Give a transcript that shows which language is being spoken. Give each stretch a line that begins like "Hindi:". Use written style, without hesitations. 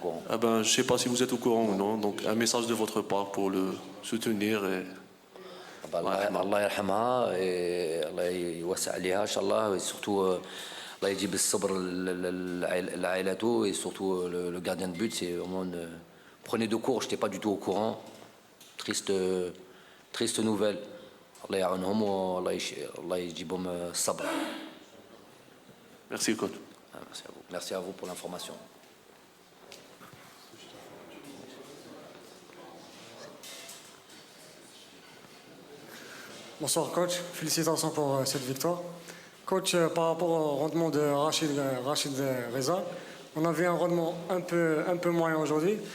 French: Je ne sais pas si vous êtes au courant ou non, donc un message de votre part pour le soutenir.
Arabic: Allah yarhamha
French: et
Arabic: Allah يوسع عليها إن شاء الله
French: et surtout
Arabic: Allah يجيب الصبر لعائلته
French: et surtout le gardien de but c'est vraiment prenez de cours, je n'étais pas du tout au courant. Triste nouvelle.
Arabic: Allah يعاونهم والله يجيبهم الصبر.
French: Merci coach. Merci à vous pour l'information. Bonsoir coach, félicitations pour cette victoire. Coach, par rapport au rendement de Rachid Reza, on avait un rendement un peu moyen aujourd'hui.